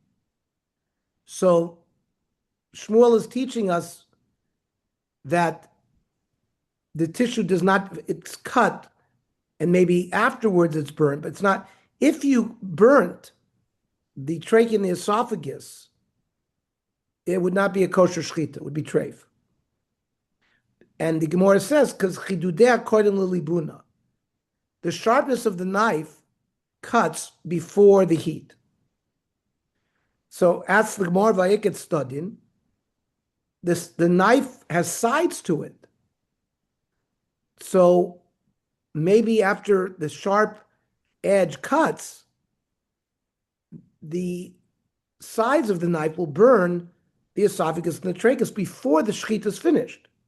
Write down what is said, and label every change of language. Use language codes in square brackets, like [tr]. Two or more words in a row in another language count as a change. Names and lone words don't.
[en] So Shmuel is teaching us that the tissue does not, it's cut and maybe afterwards it's burned, but it's not. If you burnt the trachea and the esophagus, it would not be a kosher shchita, it would be treif. And the Gemara says, because [arc] חידודא קדים לליבונא, [en] the sharpness of the knife cuts before the heat. So as the Gemara Vayikot studying, the knife has sides to it. So maybe after the sharp edge cuts, the sides of the knife will burn the esophagus and the trachea before the shechita is finished.